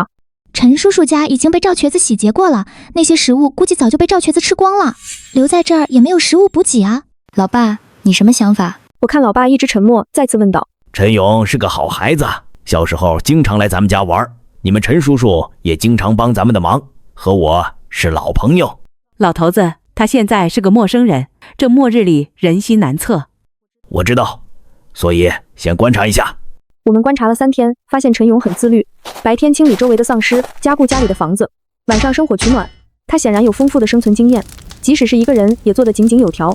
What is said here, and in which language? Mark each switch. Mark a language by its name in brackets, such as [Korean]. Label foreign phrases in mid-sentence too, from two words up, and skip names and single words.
[Chinese] 陳叔叔家已經被趙瘸子洗劫過了，那些食物估計早就被趙瘸子吃光了，留在這兒也沒有食物補給啊。老爸，你什麼想法？我看老爸一直沉默，再次問道。陳勇是個好孩子，小時候經常來咱們家玩，你們陳叔叔也經常幫咱們的忙，和我是老朋友。老頭子，他現在是個陌生人，這末日裡人心難測。我知道，所以先觀察一下。我們觀察了3天，發現陳勇很自律，白天清理周圍的喪屍，加固家裡的房子，晚上生火取暖。他顯然有豐富的生存經驗，即使是一個人也做得井井有條。